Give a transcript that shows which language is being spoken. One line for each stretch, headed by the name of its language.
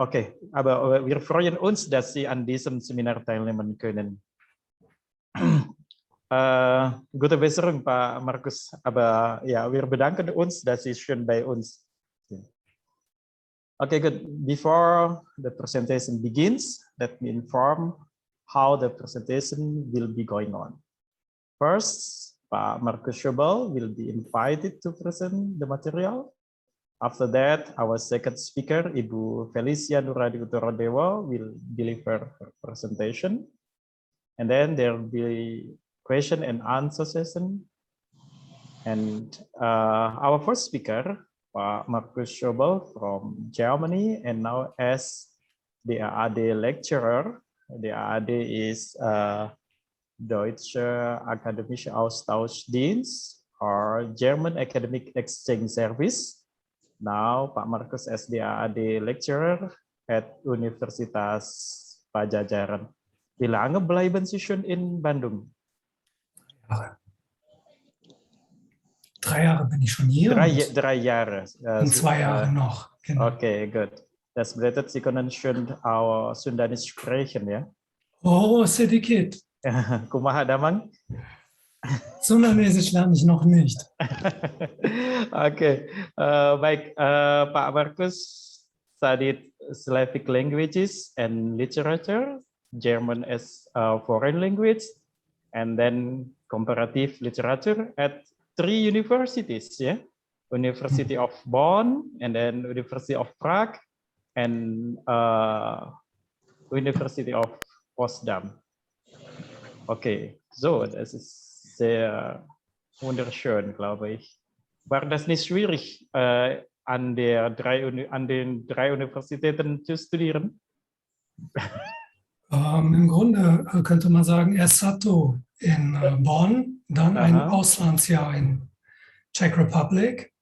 German: Oke, aber wir freuen uns, dass Sie an diesem Seminar teilnehmen können. Gute Besserung, Pak Markus. Aber ja, wir bedanken uns, dass Sie schon bei uns sind.
English: Okay, good. Before the presentation begins, let me inform how the presentation will be going on. First, Pak Markus Scherble will be invited to present the material. After that, our second speaker, Ibu Felicia Nuradi Utorodewo, will deliver her presentation. And then there will be question and answer session. And our first speaker, Markus Scherble from Germany, and now as the AAD lecturer. The AAD is Deutsche Akademische Austauschdienst or German Academic Exchange Service. Now, Pak Markus as the AAD lecturer at Universitas Pajajaran.
German: Wie lange bleiben Sie schon in Bandung? 3 Jahre bin ich schon hier. Drei Jahre. Und 2 Jahre noch. Genau. Okay, gut. Das bedeutet, Sie können schon auch Sundanisch sprechen, ja?
Indonesian: Oh, sedikit.
Sundanese: Kumaha damang?
German: Sundanesisch lerne ich noch nicht.
English: Okay,
Indonesian: baik,
English: Pak Markus studied Slavic languages and literature, German as a foreign language, and then comparative literature at 3 universities, yeah? University of Bonn, and then University of Prague, and University of Potsdam.
German: Okay, so das ist sehr wunderschön, glaube ich. War das nicht schwierig, an den 3 Universitäten zu studieren? Im Grunde könnte man sagen, erst Sato in Bonn, dann ein Auslandsjahr in
English: Czech Republic